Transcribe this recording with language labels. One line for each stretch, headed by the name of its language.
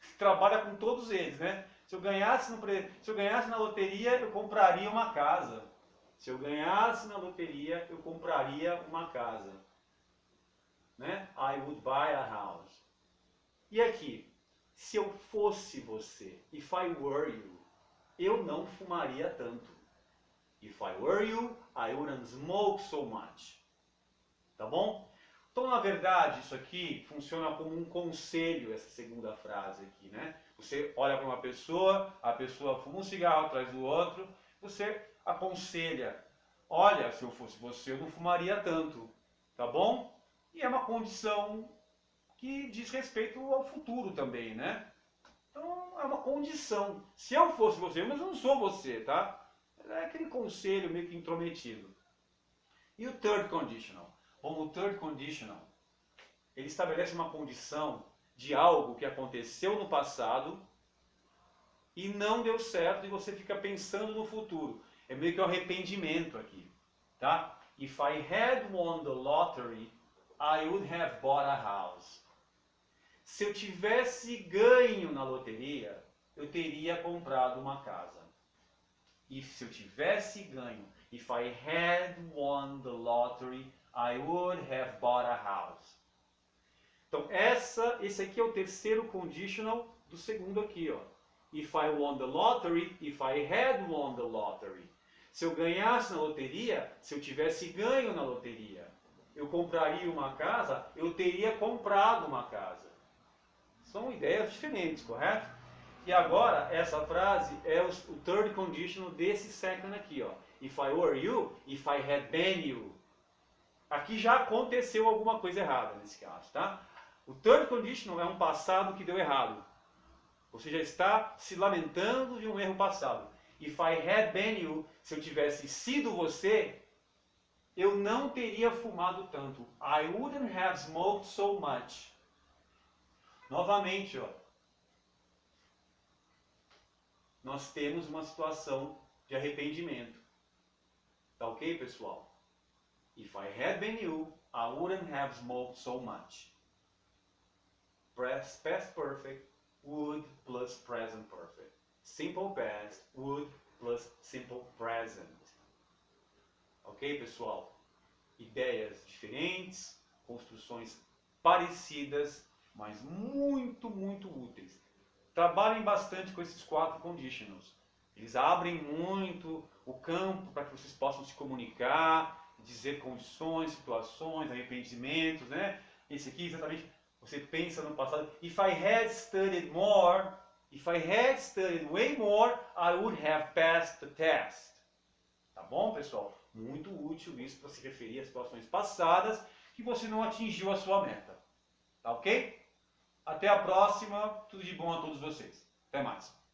Portuguese: Trabalha com todos eles, né? Se eu ganhasse na loteria, eu compraria uma casa. Se eu ganhasse na loteria, eu compraria uma casa. Né?
English: I would buy a house.
Portuguese: E aqui, se eu fosse você,
English: if I were you,
Portuguese: eu não fumaria tanto.
English: If I were you, I wouldn't smoke so much.
Portuguese: Tá bom? Então, na verdade, isso aqui funciona como um conselho, essa segunda frase aqui, né? Você olha para uma pessoa, a pessoa fuma um cigarro atrás do outro, você aconselha, olha, se eu fosse você, eu não fumaria tanto, tá bom? E é uma condição que diz respeito ao futuro também, né? Então, é uma condição. Se eu fosse você, mas eu não sou você, tá? É aquele conselho meio que intrometido. E o third conditional? Bom, o third conditional, ele estabelece uma condição de algo que aconteceu no passado e não deu certo e você fica pensando no futuro. É meio que um arrependimento aqui, tá?
English: If I had won the lottery, I would have bought a house.
Portuguese: Se eu tivesse ganho na loteria, eu teria comprado uma casa. E se eu tivesse ganho,
English: if I had won the lottery, I would have bought a house.
Portuguese: Então, esse aqui é o terceiro conditional do segundo aqui, ó.
English: If I won the lottery, if I had won the lottery.
Portuguese: Se eu ganhasse na loteria, se eu tivesse ganho na loteria, eu compraria uma casa, eu teria comprado uma casa. São ideias diferentes, correto? E agora, essa frase é o third conditional desse second aqui, ó.
English: If I were you, if I had been you.
Portuguese: Aqui já aconteceu alguma coisa errada nesse caso, tá? O third conditional é um passado que deu errado. Você já está se lamentando de um erro passado.
English: If I had been you,
Portuguese: se eu tivesse sido você, eu não teria fumado tanto.
English: I wouldn't have smoked so much.
Portuguese: Novamente, ó. Nós temos uma situação de arrependimento. Tá ok, pessoal?
English: If I had been you, I wouldn't have smoked so much. Past perfect, would plus present perfect. Simple past, would plus simple present.
Portuguese: Ok, pessoal? Ideias diferentes, construções parecidas, mas muito, muito úteis. Trabalhem bastante com esses 4 conditionals. Eles abrem muito o campo para que vocês possam se comunicar, dizer condições, situações, arrependimentos, né? Esse aqui exatamente, você pensa no passado.
English: If I had studied more, if I had studied way more, I would have passed the test.
Portuguese: Tá bom, pessoal? Muito útil isso para se referir a situações passadas que você não atingiu a sua meta. Tá ok? Até a próxima. Tudo de bom a todos vocês. Até mais.